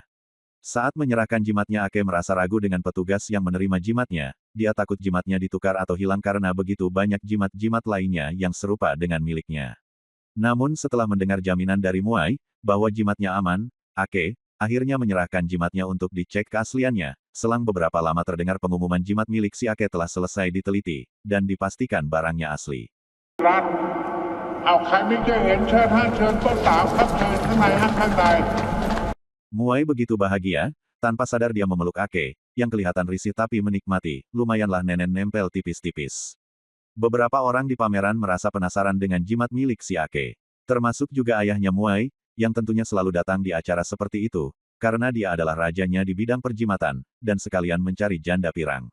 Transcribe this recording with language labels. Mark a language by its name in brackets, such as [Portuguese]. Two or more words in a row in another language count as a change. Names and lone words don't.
[Indonesian] Saat menyerahkan jimatnya Ake merasa ragu dengan petugas yang menerima jimatnya, dia takut jimatnya ditukar atau hilang karena begitu banyak jimat-jimat lainnya yang serupa dengan miliknya. Namun setelah mendengar jaminan dari Muai, bahwa jimatnya aman, Ake akhirnya menyerahkan jimatnya untuk dicek keasliannya. Selang beberapa lama terdengar pengumuman jimat milik si Ake telah selesai diteliti, dan dipastikan barangnya asli. [Thai] เอาใครไม่เคยเห็นเชิญท่านเชิญต้นสาวครับเชิญข้างในฮะข้างใน [Indonesian] Muai begitu bahagia, tanpa sadar dia memeluk Ake, yang kelihatan risih tapi menikmati, lumayanlah nenek nempel tipis-tipis. Beberapa orang di pameran merasa penasaran dengan jimat milik si Ake. Termasuk juga ayahnya Muai, yang tentunya selalu datang di acara seperti itu, karena dia adalah rajanya di bidang perjimatan, dan sekalian mencari janda pirang.